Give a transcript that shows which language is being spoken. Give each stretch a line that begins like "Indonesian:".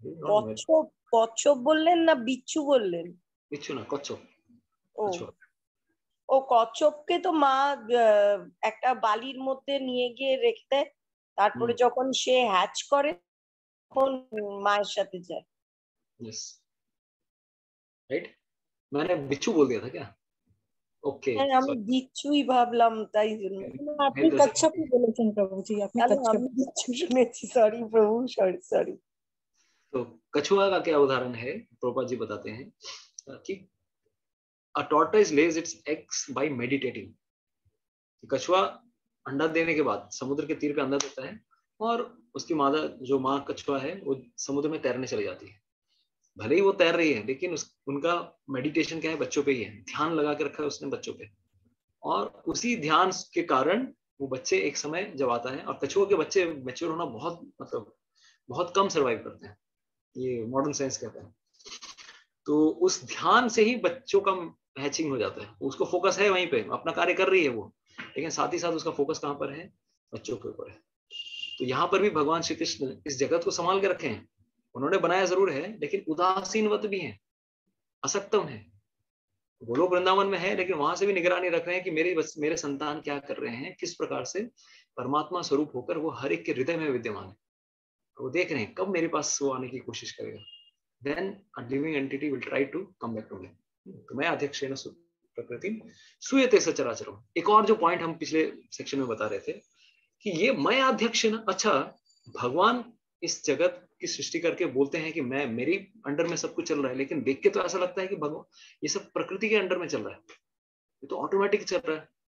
Bangla: কচ্ছপ, কচ্ছপ বললেন না বিচ্ছু বললেন? বিচ্ছু না, কচ্ছপ। ও কচ্ছপকে তো মা একটা বালির মধ্যে নিয়ে গিয়ে রেখে দেয়, তারপরে যখন সে হ্যাচ করে তখন মায়ের সাথে যায়।
English: yes right,
Hindi: मैंने बिच्छू बोल दिया था क्या? ओके,
Bangla: আমি বিচ্ছুই ভাবলাম, তাই জন্য। আপনি কচ্ছপই বলেছেন প্রভুজি, আপনি কচ্ছপ। আমি বিচ্ছু শুনেছি, সরি প্রভু, সরি सॉरी।
Hindi: तो कछुआ का क्या उदाहरण है? प्रभुपाद जी बताते हैं कि
English: A tortoise lays its eggs by meditating.
Hindi: कछुआ अंडा देने के बाद समुद्र के तीर पे अंडा देता है और उसकी मादा जो माँ कछुआ है वो समुद्र में तैरने चली जाती है। भले ही वो तैर रही है लेकिन उनका मेडिटेशन क्या है? बच्चों पे ही है, ध्यान लगा के रखा है उसने बच्चों पे। और उसी ध्यान के कारण वो बच्चे एक समय जब आता है, और कछुआ के बच्चे मैच्योर होना बहुत, मतलब बहुत कम सर्वाइव करते हैं, ये मॉडर्न साइंस कहता है। तो उस ध्यान से ही बच्चों का हैचिंग हो जाता है। उसको फोकस है वहीं पे, अपना कार्य कर रही है वो, लेकिन साथ ही साथ उसका फोकस कहाँ पर है? बच्चों के ऊपर है। तो यहाँ पर भी भगवान श्री कृष्ण इस जगत को संभाल के रखे हैं। उन्होंने बनाया जरूर है लेकिन उदासीनवत भी है, असक्तम है। गोलोक वृंदावन में है लेकिन वहां से भी निगरानी रख रहे हैं कि मेरे संतान क्या कर रहे हैं, किस प्रकार से परमात्मा स्वरूप होकर वो हर एक के हृदय में विद्यमान है। वो देख रहे हैं कब मेरे पास वो आने की कोशिश करेगा।
English: Then a living entity will try to come back to me.
Sanskrit: तो मैं अध्यक्षेण प्रकृति सूयते सचराचरम्।
Hindi: एक और जो पॉइंट हम पिछले सेक्शन में बता रहे थे कि ये मैं अध्यक्षेण, अच्छा भगवान इस जगत की सृष्टि करके बोलते हैं कि मैं, मेरी अंडर में सब कुछ चल रहा है, लेकिन देख के तो ऐसा लगता है कि भगवान ये सब प्रकृति के अंडर में चल रहा है, ये तो ऑटोमेटिक चल रहा है।